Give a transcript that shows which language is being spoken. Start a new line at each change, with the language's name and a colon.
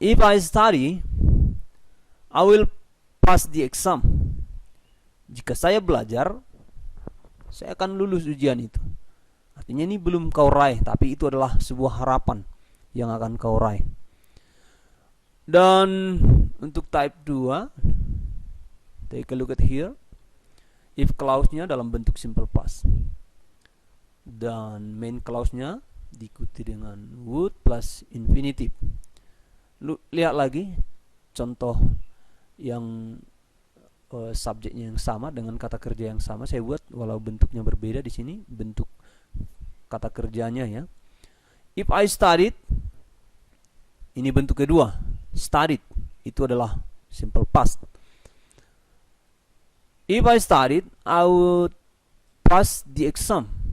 English: If I study, I will pass the exam.
Indonesian: Jika saya belajar, saya akan lulus ujian itu. Artinya ini belum kau raih, tapi itu adalah sebuah harapan yang akan kau raih. Dan untuk type 2, take a look at here. If clause-nya dalam bentuk simple past. Dan main clause-nya diikuti dengan would plus infinitive. Lihat lagi contoh yang subjeknya yang sama dengan kata kerja yang sama. Saya buat walau bentuknya berbeda di sini, bentuk kata kerjanya ya. If I studied, ini bentuk kedua. Studied itu adalah simple past.
English: If I studied, I would pass the exam.